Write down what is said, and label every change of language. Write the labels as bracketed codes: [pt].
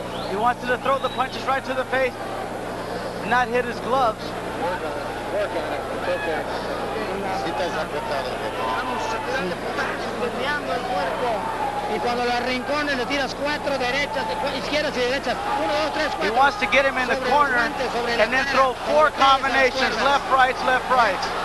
[en] He wants to throw the punches right to the face and not hit his gloves. Work on it. It's okay. [es] Y cuando lo arrincones le tiras 4 derechas, izquierdas y derechas. [en] 1, 2, 3, 4. He wants to get him in the corner and then throw 4 combinations, left, rights, left, rights.